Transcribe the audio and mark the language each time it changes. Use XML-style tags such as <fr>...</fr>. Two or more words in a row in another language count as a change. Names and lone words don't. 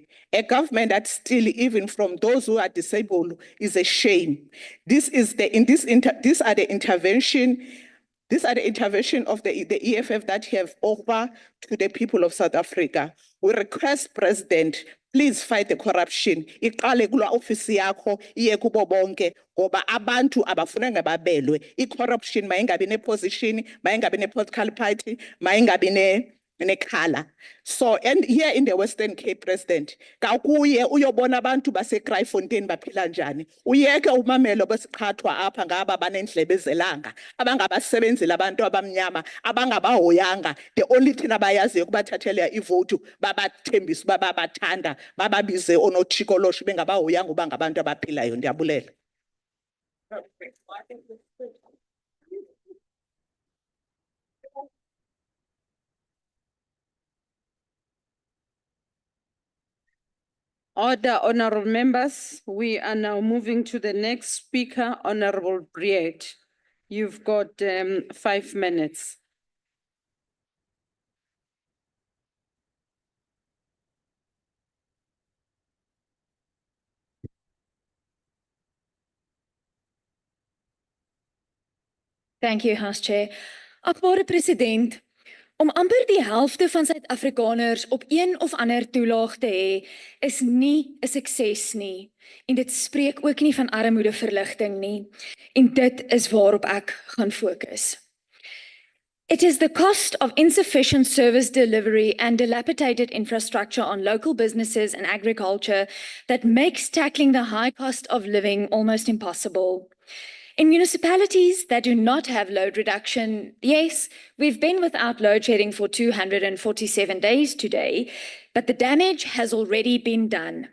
<en>A government that still, even from those who are disabled, is a shame. These are the intervention of the EFF that have offered to the people of South Africa. We request, President, please fight the corruption.</en> <xh>Iqale kula ofisi yakho iye kubo bonke ngoba abantu abafuna ngababelwe. I-corruption mayingabi ne-position, mayingabi ne-political party, mayingabi nekhala.</xh> <en>So, and here in the Western Cape, President,</en> <xh>kakuye uyobona abantu base-Kraaifontein baphila njani. Uyeke umamelo besiqhathwa apha ngaba banendlebe zelanga, abangabasebenzeli abantu abamnyama, abangabahoyanga.</xh> <en>The only thing</en> <xh>abayaziyo kubathathela ivote, babathembisa babathanda, bababize onothikoloshi bengabahoyanga uba ngabantu abaphilayo. Ndiyabulela.</xh> <en>Order, honorable members. We are now moving to the next speaker, Honorable Briet. You've got 5 minutes. Thank you, House Chair.</en> <af>Akbare President, om amper die helfte van Suid-Afrikaners op een of ander toelaag te hê, is nie 'n sukses nie. En dit spreek ook nie van armoedeverligting nie. En dit is waarop ek gaan fokus.</af> <en>It is the cost of insufficient service delivery and dilapidated infrastructure on local businesses and agriculture that makes tackling the high cost of living almost impossible. In municipalities that do not have load reduction, yes, we've been without load shedding for 247 days today, but the damage has already been done.</en>